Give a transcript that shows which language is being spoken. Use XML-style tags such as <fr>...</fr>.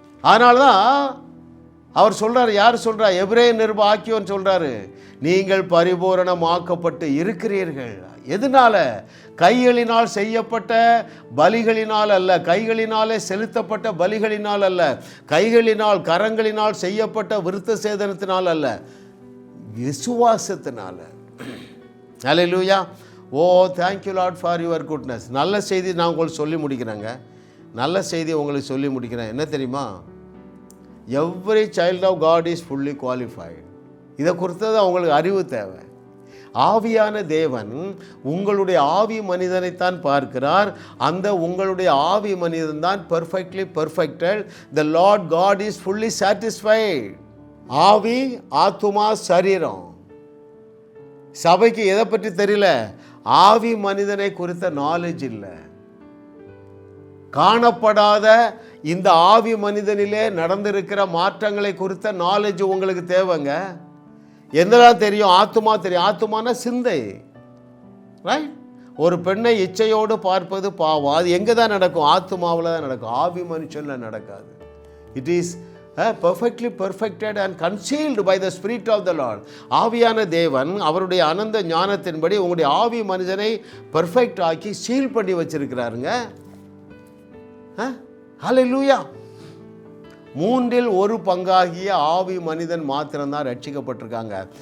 <ta>அதனால தான் அவர் சொல்கிறார். யார் சொல்கிறார்? எபிரேய நிருப ஆக்கியோன் சொல்கிறாரு, நீங்கள் பரிபூரணமாக்கப்பட்டு இருக்கிறீர்கள். எதனால? கைகளினால் செய்யப்பட்ட பலிகளினால் அல்ல, கைகளினாலே செலுத்தப்பட்ட பலிகளினால் அல்ல, கைகளினால் கரங்களினால் செய்யப்பட்ட விருத்த சேதனத்தினால் அல்ல, விசுவாசத்தினால. ஹல்லேலூயா.</ta> <en>Oh thank you Lord for your goodness.</en> <ta>நல்ல செய்தி நான் உங்களுக்கு சொல்லி முடிக்கிறேங்க. நல்ல செய்தி உங்களுக்கு சொல்லி முடிக்கிறேன். என்ன தெரியுமா?</ta> <en>Every child of God is fully qualified.</en> <ta>இதை குறித்தது அவங்களுக்கு அறிவு தேவை. ஆவியான தேவன் உங்களுடைய ஆவி மனிதனைத்தான் பார்க்கிறார். அந்த உங்களுடைய ஆவி மனிதன் தான்</ta> <en>Perfectly perfected. The Lord God is fully satisfied.</en> <ta>ஆவி, ஆத்துமா, சரீரம். சபைக்கு எதை பற்றி தெரியல? ஆவி மனிதனை குறித்த நாலேஜ் இல்லை. காணப்படாத இந்த ஆவி மனிதனிலே நடந்திருக்கிற மாற்றங்களை குறித்த நாலேஜ் உங்களுக்கு தேவைங்க. என்னதான் தெரியும்? ஆத்துமா தெரியும். ஆத்துமான சிந்தை, ரைட்? ஒரு பெண்ணை இச்சையோடு பார்ப்பது பாவம். அது எங்கே தான் நடக்கும்? ஆத்துமாவில் தான் நடக்கும். ஆவி மனுஷனில் நடக்காது.</ta> <en>It is perfectly perfected and concealed by the Spirit of the Lord.</en> <ta>ஆவியான தேவன் அவருடைய அனந்த ஞானத்தின்படி உங்களுடைய ஆவி மனிதனை பெர்ஃபெக்ட் ஆக்கி சீல் பண்ணி வச்சிருக்கிறாருங்க. ஹல்லேலூயா. 1/3 ஆவி மனிதன் மாத்திரம்தான் ரட்சிக்கப்பட்டிருக்காங்க.</ta>